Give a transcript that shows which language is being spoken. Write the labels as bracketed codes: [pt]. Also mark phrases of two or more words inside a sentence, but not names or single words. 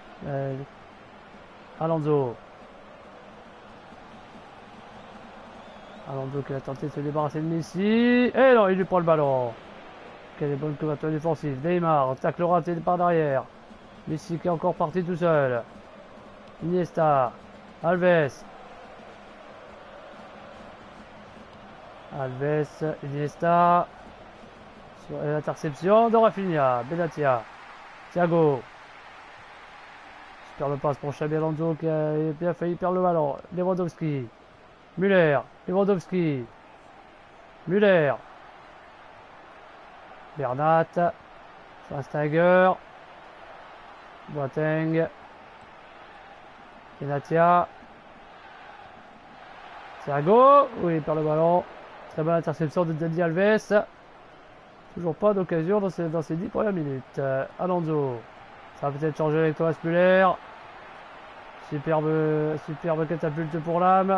[fr] Alonso. Alonso qui a tenté de se débarrasser de Messi. Et non, il lui prend le ballon. Quelle bonne couverture défensive. Neymar, tacle raté par derrière. Messi qui est encore parti tout seul. Iniesta. Alves. Alves, Iniesta. Sur l'interception de Rafinha. Benatia. Thiago. Super le passe pour Xabi Alonso qui a bien failli perdre le ballon. Lewandowski. Müller. Lewandowski. Müller. Bernat. Schweinsteiger. Boateng. Benatia. Thiago. Oui, il perd le ballon. Très bonne interception de Dani Alves. Toujours pas d'occasion dans ces 10 premières minutes. Alonso. Ça va peut-être changer avec Thomas Müller. Superbe catapulte pour l'âme.